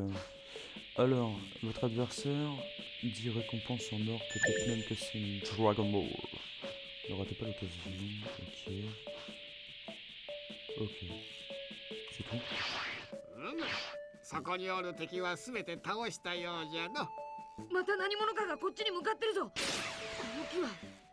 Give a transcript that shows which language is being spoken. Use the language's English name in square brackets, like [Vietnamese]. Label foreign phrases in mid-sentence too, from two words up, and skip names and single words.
[French] Alors, votre adversaire, 10 récompenses en or, peut-être même que c'est une Dragon Ball. Ne ratez pas l'occasion, ok. Ok. C'est tout. [Japanese] そこにおる敵はすべて倒したようじゃの。また何者かがこっちに向かってるぞ。この木は。